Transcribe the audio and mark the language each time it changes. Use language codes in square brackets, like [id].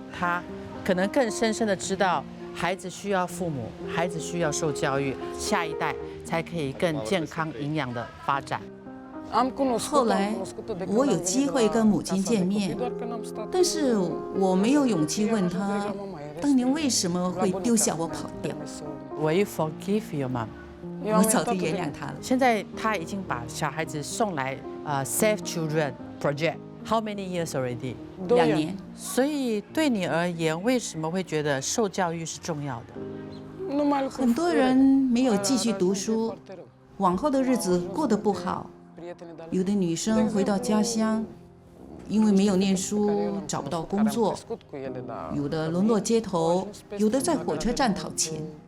[zh] 他可能更深深的知道。孩子需要父母，孩子需要受教育，下一代才可以更健康、营养的发展。后来我有机会跟母亲见面，但是我没有勇气问她，当年为什么会丢下我跑掉。 [en] Will you forgive your mom？ [zh] 我早就原谅她了。现在她已经把小孩子送来Save Children Project。 [en] How many years already？ [zh] 2年。所以对你而言，为什么会觉得受教育是重要的？很多人没有继续读书，往后的日子过得不好。有的女生回到家乡，因为没有念书找不到工作，有的沦落街头，有的在火车站讨钱。